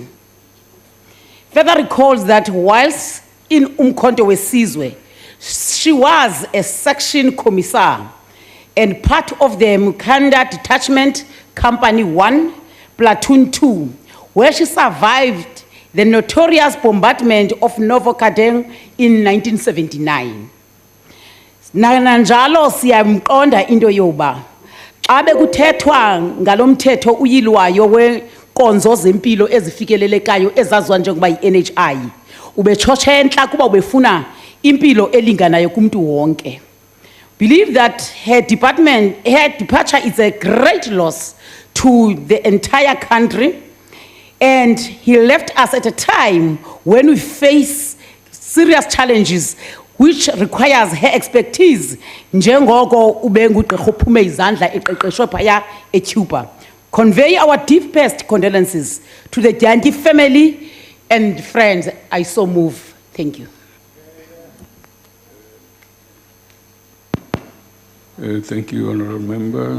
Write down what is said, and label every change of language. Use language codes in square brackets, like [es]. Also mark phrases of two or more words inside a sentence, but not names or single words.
[en] Further recalls that whilst in Umkhonto weSizwe, she was a section commissar and part of the Mukanda Detachment Company 1, Platoon 2, where she survived the notorious bombardment of Novo Kadeng in 1979. [xh] Nanjalo siyamqonda into yoba xa bekuthethwa ngalomthetho uyilwayo wenkonzo zempilo ezifikelelekayo ezaziwa njengoba yi-NHI, ubetshotshentla kuba ubefuna impilo elinganayo kumuntu wonke. [en] Believe that her departure is a great loss to the entire country, and he left us at a time when we face serious challenges which requires her expertise [xh] njengoko ubengugqirha uphume izandla eqeqeshwe phaya eCuba. [en] Convey our deepest condolences to the Dyantyie family and friends. I so move. Thank you. Thank you, Honourable Member.